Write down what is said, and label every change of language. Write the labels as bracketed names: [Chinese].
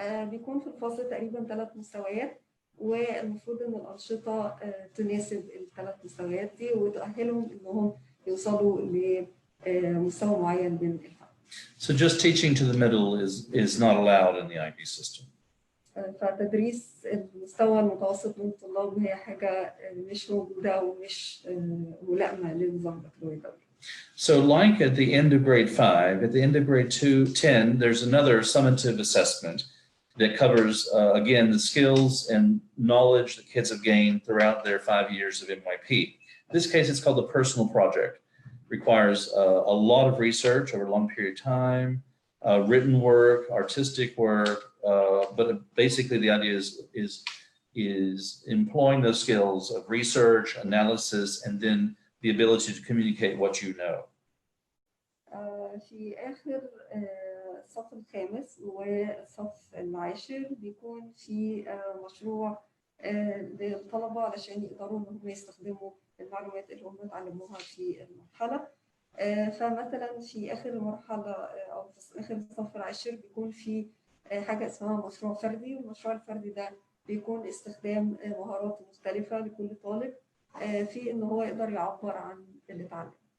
[Arabic] بيكون في الفصل تقريبا 3 مستويات، والمفروض إن الأنشطة تناسب ال3 مستويات دي وتؤهلهم إنهم يوصلوا لمستوى معين من الفهم. [English] So just teaching to the middle is not allowed in the IB system. [Arabic] فتدريس المستوى المتوسط من الطلاب هي حاجة مش موجودة ومش ملائمة للنظام البكالوري الدولي. [English] So like at the end of grade 5, at the end of grade 10, there's another summative assessment that covers, again, the skills and knowledge that kids have gained throughout their 5 years of MYP. In this case, it's called a personal project. Requires a lot of research over a long period of time, written work, artistic work, but basically the idea is employing those skills of research, analysis, and then the ability to communicate what you know. [Arabic] في آخر الصف الخامس والصف العاشر بيكون في مشروع للطلبة علشان يقدروا إن هم يستخدموا المعلومات اللي هم اتعلموها في المرحلة. فمثلا في آخر المرحلة أو في آخر الصف العاشر بيكون في حاجة اسمها مشروع فردي، والمشروع الفردي ده بيكون استخدام مهارات مختلفة لكل طالب في إن هو يقدر يعبر عن اللي اتعلم.